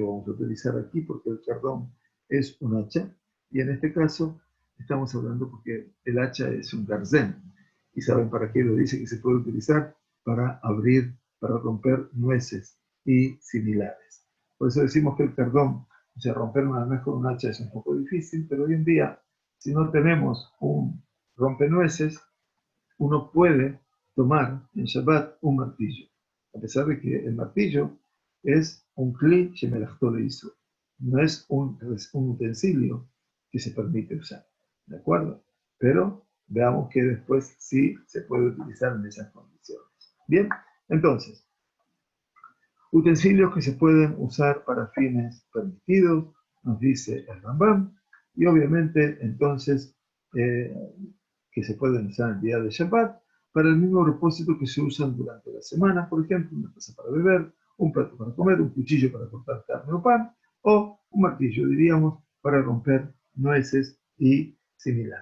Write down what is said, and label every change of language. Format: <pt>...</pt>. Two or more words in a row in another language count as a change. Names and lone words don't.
<es>Vamos a utilizar aquí porque el cardón es un hacha, y en este caso estamos hablando porque el hacha es un garzén, y saben para qué lo dice, que se puede utilizar para abrir, para romper nueces y similares. Por eso decimos que el cardón, o sea, romper una nuez con un hacha es un poco difícil, pero hoy en día, si no tenemos un rompenueces, uno puede tomar en Shabbat un martillo, a pesar de que el martillo es un</es> <he>כלי שמלאכתו לאיסור,</he> <es>no es un utensilio que se permite usar, ¿de acuerdo? Pero veamos que después sí se puede utilizar en esas condiciones. Bien, entonces, utensilios que se pueden usar para fines permitidos, nos dice el Rambam, y obviamente entonces que se pueden usar el día de Shabbat para el mismo propósito que se usan durante la semana, por ejemplo, una taza para beber, un plato para comer, un cuchillo para cortar carne o pan, o un martillo, diríamos, para romper nueces y similares.</es>